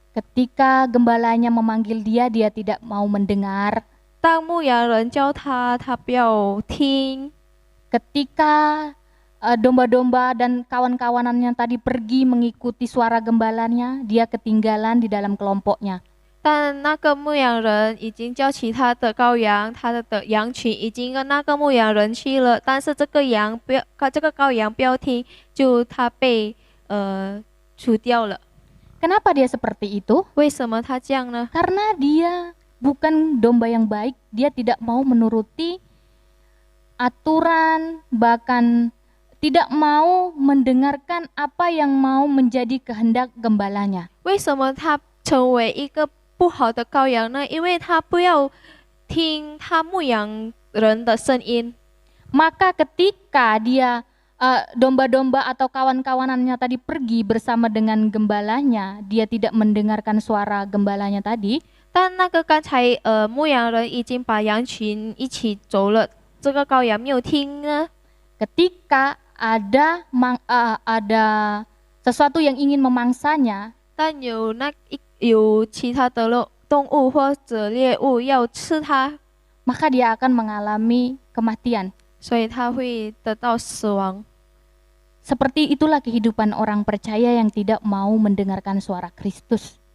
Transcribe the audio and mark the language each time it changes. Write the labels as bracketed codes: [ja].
[id] Ketika gembalanya memanggil dia, dia tidak mau mendengar. [zh] 当牧羊人教他，他不要听。 [id] Ketika domba-domba dan kawan-kawanannya tadi pergi mengikuti suara gembalanya, dia ketinggalan di dalam kelompoknya. [zh] 但那个牧羊人已经叫其他的羔羊，他的羊群已经跟那个牧羊人去了，但是这个羔羊不要听，就他被除掉了。 [id] Kenapa dia seperti itu? [zh] 为什么他这样呢？ [id] Karena dia bukan domba yang baik, dia tidak mau menuruti aturan, bahkan tidak mau mendengarkan apa yang mau menjadi kehendak gembalanya. [zh] 为什么他成为一个不好的羔羊呢？因为他不要听他牧羊人的声音。 [id] Maka ketika dia domba-domba atau kawan-kawanannya tadi pergi bersama dengan gembalanya, dia tidak mendengarkan suara gembalanya tadi. [zh] 但那个刚才牧羊人已经把羊群一起走了，这个羔羊没有听呢。 [id] Ketika ada sesuatu yang ingin memangsanya, [zh] 但有其他的动物或者猎物要吃它， [id] maka dia akan mengalami kematian. [zh] 所以它会得到死亡。 [id] Seperti itulah kehidupan orang percaya yang tidak mau mendengarkan suara Kristus.